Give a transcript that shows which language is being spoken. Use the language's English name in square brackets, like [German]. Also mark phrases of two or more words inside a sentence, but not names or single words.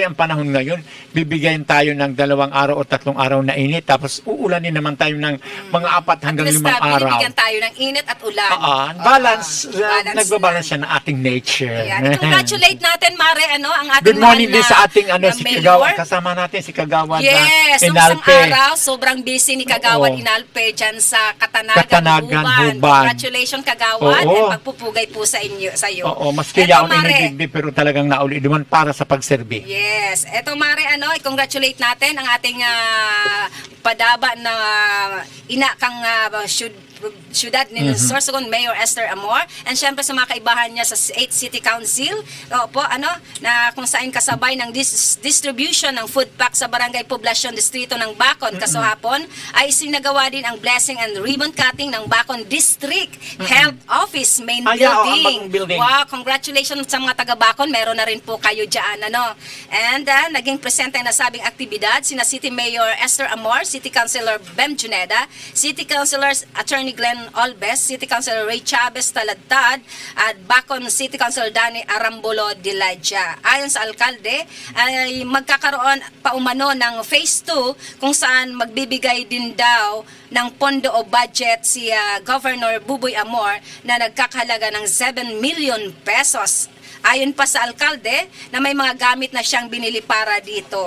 [Filipino] Mare, ang panahon ngayon, bibigyan tayo ng 2 araw o 3 araw na init, tapos uulanin naman tayo ng mga 4 hanggang 5 araw. Binibigyan tayo ng init at ulan. Balance, Balance nagbabalance lang. siya ng ating nature. Ayan. Congratulate natin, Mare, ang ating [English] Good morning [Filipino] mahal din na- sa ating na si mayor. Kagawad. Kasama natin si Kagawad Yes, na nung isang Inalpe. araw, sobrang busy ni Kagawad Oo. Inalpe dyan sa Katanagan, Katanagan, Huban. Congratulations, Kagawad, Oo. at pagpupugay po sa iyo. Oo, maski Eto, ako Mare. [Bikol] nagdigdi, pero talagang nauli duman para sa pagserbi. [Filipino] Yes. Eto, Mare, i-congratulate natin ang ating padaba na ina kang syudad ni Sorsogon Mayor Esther Amor, and syempre sa mga kaibahan niya sa 8th City Council, opo, na kung saan kasabay ng distribution ng food pack sa Barangay Poblasyon Distrito ng Bacon. Kasahapon ay isinagawa din ang [English] blessing and ribbon cutting [Filipino] ng Bacon District Health Office Main Yeah, ang Building. bagong building. Wow, congratulations sa mga taga Bacon. Meron na rin po kayo dyan, And naging presente na sabing aktibidad sina City Mayor Esther Amor, City Councilor Bem Juneda, City Councilors Attorney Attorney Glenn Olbes, City Councilor Ray Chavez Taladtad, at Bacon City Councilor Danny Arambolo Diladja. Ayon sa alkalde, ay magkakaroon pa umano ng phase 2 kung saan magbibigay din daw ng pondo o budget si Governor Buboy Amor na nagkakahalaga ng 7 million pesos. Ayon pa sa alkalde na may mga gamit na siyang binili para dito.